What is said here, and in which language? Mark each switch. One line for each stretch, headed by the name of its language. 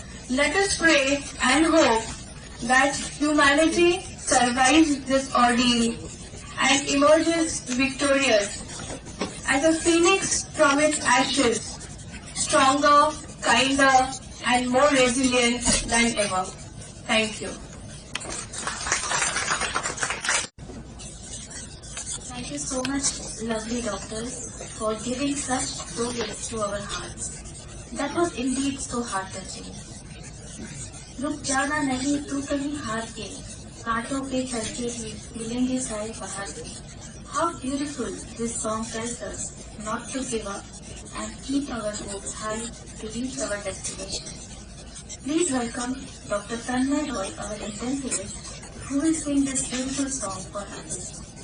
English: Let us pray and hope that humanity survives this ordeal and emerges victorious as a phoenix from its ashes, stronger, kinder, and more resilient than ever. Thank you. Thank you so much, lovely doctors, for giving such progress to our hearts. That was indeed so heart-touching.
Hindi: रुक जाना नहीं तू कहीं हार के, कांटों पे चल के भी मिलेंगे साए बाहर के.
English: How beautiful this song tells us not to give up and keep our hopes high to reach our destination. Please welcome Dr. Tanmay Roy, our intensivist, who will sing this beautiful song for us.